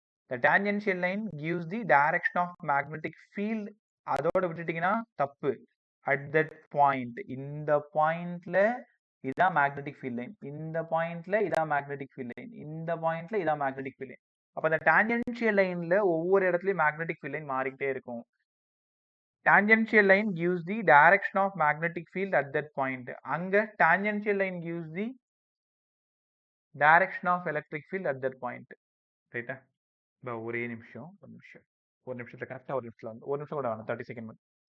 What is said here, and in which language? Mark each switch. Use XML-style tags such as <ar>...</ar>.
<en>the tangential line gives the direction of magnetic field.</en> <ta>அதோட விட்டுட்டீங்கன்னா தப்பு.</ta> <en>at that point,</en> <ta>இந்த பாயிண்ட்ல இதான் மேக்னெட்டிக் ஃபீல்ட் லைன், இந்த பாயிண்ட்ல இதான் மேக்னெட்டிக் ஃபீல்ட் லைன், இந்த பாயிண்ட்ல இதான் மேக்னெட்டிக் ஃபீல்ட் லைன். அப்ப அந்த டான்ஜென்ஷியல் லைன்ல ஒவ்வொரு இடத்துலயும் மேக்னெட்டிக் ஃபீல்ட் லைன் மாறிக்கிட்டே இருக்கும்.</ta> <en>Tangential line gives the direction of magnetic field at that point. அங்க tangential line gives the direction of electric field at that point.</en> <ta>ரைட்டா? ஒரே நிமிஷம், ஒரு நிமிஷத்துல கரெக்டா ஒரு நிமிஷம் கூட வேணும், 30 செகண்ட் மட்டும்.</ta>